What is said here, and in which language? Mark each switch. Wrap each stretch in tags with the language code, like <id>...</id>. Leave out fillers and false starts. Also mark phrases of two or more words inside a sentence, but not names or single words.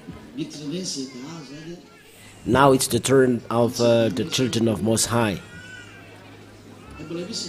<mg>miditra ve zeda zany</mg> <en>Now it's the turn of the children of Most High.</en> <mg>mbola misy</mg>